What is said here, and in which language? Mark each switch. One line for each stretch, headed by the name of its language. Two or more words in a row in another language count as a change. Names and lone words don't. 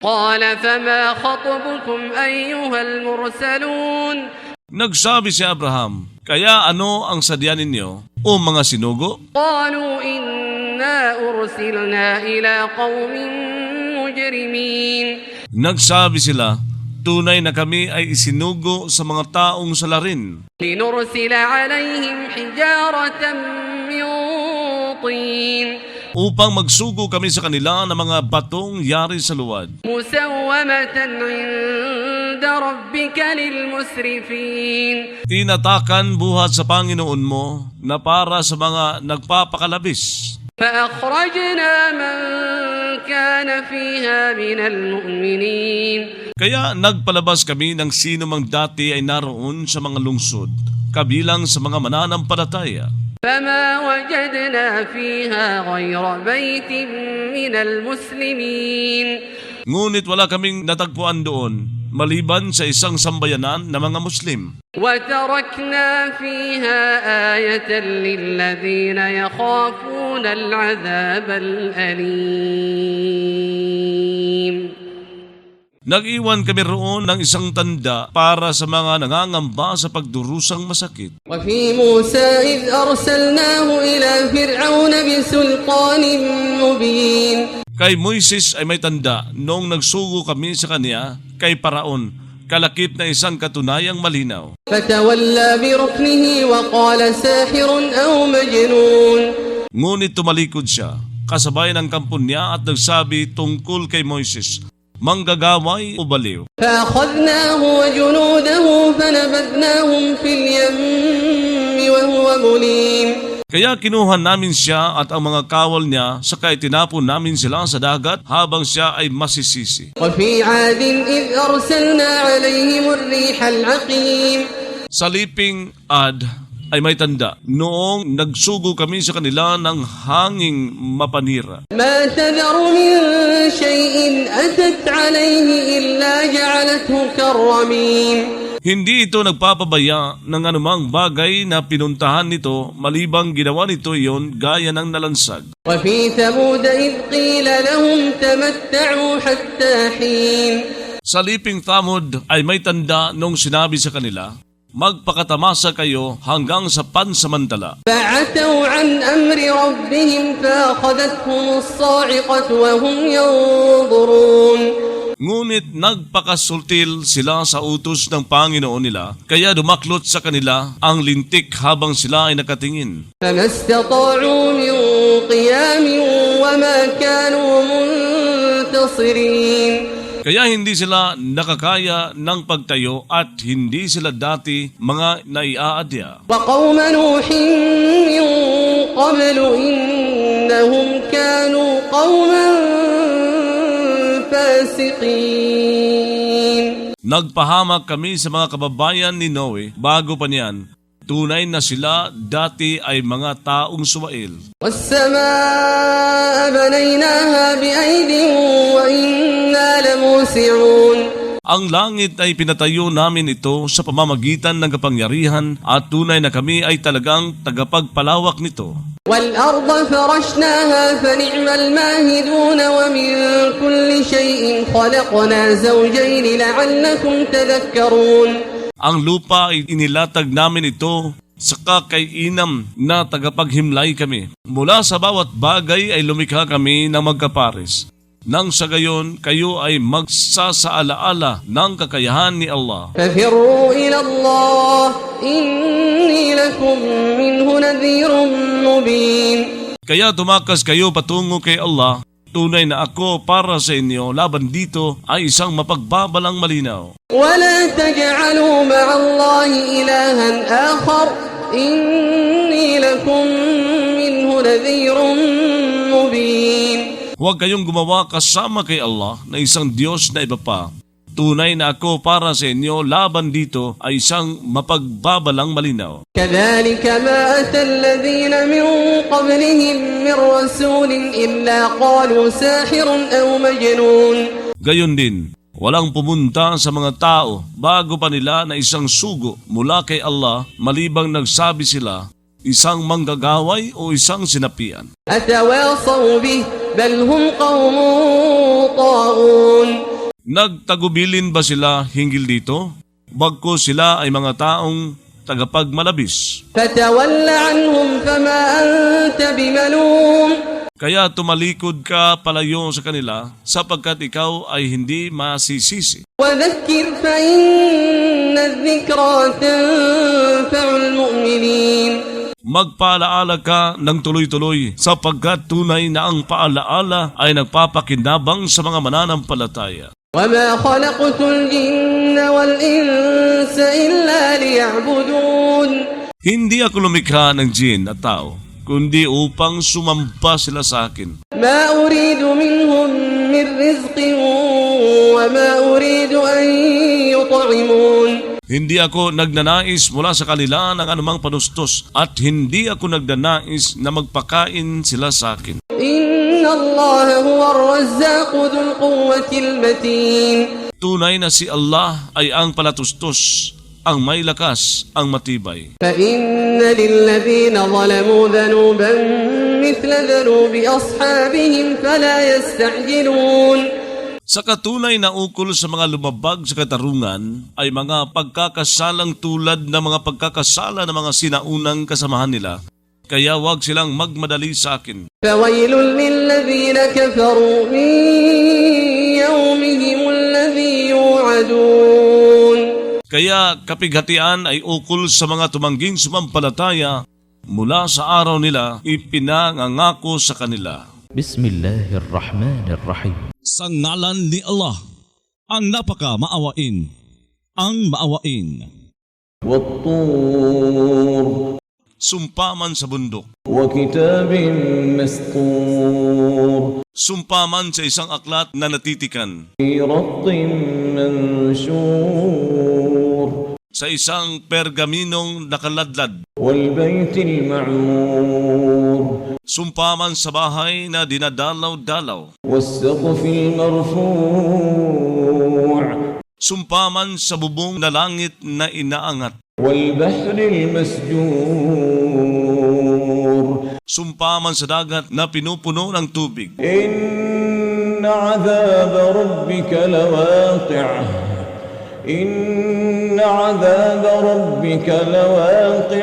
Arabic: قال فما خطبكم أيها المرسلون
Filipino: Nagsabi si Abraham, kaya ano ang sadya ninyo, o mga sinugo?
Arabic: قالوا إنا أرسلنا إلى قوم مجرمين
Filipino: Nagsabi sila, tunay na kami ay isinugo sa mga taong salarin
Arabic: لنرسل عليهم حجارة من طين
Filipino: upang magsugo kami sa kanila ng mga batong yari sa luwad.
Arabic: مسومة عند ربك للمسرفين
Filipino: Tinatakan buhat sa Panginoon mo na para sa mga nagpapakalabis.
Arabic: فأخرجنا من كان فيها من المؤمنين
Filipino: Kaya nagpalabas kami ng sino mang dati ay naroon sa mga lungsod, kabilang sa mga mananampalataya.
Arabic: فما وجدنا فيها غير بيت من المسلمين
Filipino: Ngunit wala kaming natagpuan doon, maliban sa isang sambayanan na mga Muslim.
Arabic: وتركنا فيها آية للذين يخافون العذاب الأليم
Filipino: Nag-iwan kami roon ng isang tanda para sa mga nangangamba sa pagdurusang masakit.
Arabic: وفي موسى إذ أرسلناه إلى فرعون بسلطان مبين
Filipino: Kay Moises ay may tanda noong nagsugo kami sa kanya kay Paraon, kalakip na isang katunayang malinaw.
Arabic: فتولى بركنه وقال ساحر أو مجنون
Filipino: Ngunit tumalikod siya, kasabay ng kampon niya at nagsabi tungkol kay Moises, manggagaway o baliw.
Arabic: فأخذناه وجنوده فنبذناهم في اليم وهو مليم
Filipino: Kaya kinuha namin siya at ang mga kawal niya, saka itinapon namin sila sa dagat habang siya ay masisisi.
Arabic: وفي عاد إذ أرسلنا عليهم الريح العقيم
Filipino: Sa liping Ad ay may tanda, noong nagsugo kami sa kanila ng hanging mapanira.
Arabic: ما تذر من شيء أتت عليه إلا جعلته كالرميم
Filipino: Hindi ito nagpapabaya ng anumang bagay na pinuntahan nito, malibang ginawa nito iyon gaya ng nalansag.
Arabic: وفي ثمود إذ قيل لهم تمتعوا حتى حين
Filipino: Sa liping Thamud ay may tanda noong sinabi sa kanila, magpakatamasa kayo hanggang sa pansamantala.
Arabic: فعتوا عن أمر ربهم فأخذتهم الصاعقة وهم ينظرون
Filipino: Ngunit nagpakasultil sila sa utos ng Panginoon nila, kaya dumaklot sa kanila ang lintik habang sila ay nakatingin.
Arabic: فما استطاعوا من قيام وما كانوا منتصرين
Filipino: Kaya hindi sila nakakaya ng pagtayo at hindi sila dati mga naiaadya.
Arabic: وقوم نوح من قبل إنهم كانوا قوما فاسقين
Filipino: Nagpahamak kami sa mga kababayan ni Noe bago pa niyan. Tunay na sila dati ay mga taong suwail.
Arabic: والسماء بنيناها بأيد وإنا لموسعون
Filipino: Ang langit ay pinatayo namin ito sa pamamagitan ng kapangyarihan at tunay na kami ay talagang tagapagpalawak nito.
Arabic: والأرض فرشناها فنعم الماهدون ومن كل شيء خلقنا زوجين لعلكم تذكرون
Filipino: Ang lupa ay inilatag namin ito sa kakainam na tagapaghimlay kami. Mula sa bawat bagay ay lumikha kami ng magkapares. Nang sa gayon, kayo ay magsasaalaala ng kakayahan ni Allah.
Arabic: ففروا إلى الله إني لكم منه نذير مبين
Filipino: Kaya tumakas kayo patungo kay Allah. Tunay na ako para sa inyo laban dito ay isang mapagbabalang malinaw.
Arabic: ولا تجعلوا مع الله إلها آخر إني لكم منه نذير مبين
Filipino: Huwag kayong gumawa kasama kay Allah na isang Diyos na iba pa. Tunay na ako para sa inyo laban dito ay isang mapagbabalang malinaw.
Arabic: كذلك ما أتى الذين من قبلهم من رسول إلا قالوا ساحر أو مجنون
Filipino: Gayon din, walang pumunta sa mga tao bago pa nila na isang sugo mula kay Allah malibang nagsabi sila, isang manggagaway o isang sinapian.
Arabic: أتواصوا به بل هم قوم طاغون
Filipino: Nagtagubilin ba sila hinggil dito? Bagko sila ay mga taong tagapagmalabis.
Arabic: فتول عنهم فما أنت بملوم
Filipino: Kaya tumalikod ka palayo sa kanila sapagkat ikaw ay hindi masisisi.
Arabic: وذكر فإن الذكرى تنفع المؤمنين
Filipino: Magpaalaala ka ng tuloy-tuloy sapagkat tunay na ang paalaala ay nagpapakinabang sa mga mananampalataya.
Arabic: وما خلقت الجن والإنس إلا ليعبدون
Filipino: Hindi ako lumikha ng jin at tao, kundi upang sumamba sila sa akin.
Arabic: ما أريد منهم من رزق وما أريد أن يطعمون
Filipino: Hindi ako nagnanais mula sa kanila ng anumang panustos at hindi ako nagnanais na magpakain sila sa akin.
Arabic: إن الله هو الرزاق ذو القوة المتين
Filipino: Tunay na si Allah ay ang palatustos, ang may lakas, ang matibay.
Arabic: فإن للذين ظلموا ذنوبا مثل ذنوب أصحابهم فلا يستعجلون
Filipino: Sa katunay na ukol sa mga lumabag sa katarungan ay mga pagkakasalang tulad ng mga pagkakasala ng mga sinaunang kasamahan nila. Kaya wag silang magmadali sa akin.
Arabic: فويل للذين كفروا من يومهم الذي يوعدون
Filipino: Kaya kapighatian ay ukol sa mga tumangging sumampalataya mula sa araw nila ipinangangako sa kanila.
Arabic: بسم الله الرحمن الرحيم.
Filipino: Sa ngalan ni Allah, ang napaka-maawain, ang maawain.
Arabic: والطور
Filipino: Sumpaman sa bundok,
Arabic: وكتاب مسطور
Filipino: sumpaman sa isang aklat na natitikan,
Arabic: في رق منشور
Filipino: sa isang pergaminong nakaladlad,
Arabic: والبيت المعمور
Filipino: sumpaman sa bahay na dinadalaw-dalaw,
Arabic: والسقف المرفوع
Filipino: sumpaman sa bubong na langit na inaangat,
Arabic: والبحر المسجور
Filipino: sumpaman sa dagat na pinupuno ng tubig.
Arabic: إن عذاب ربك لواقع إن عذاب ربك لواقع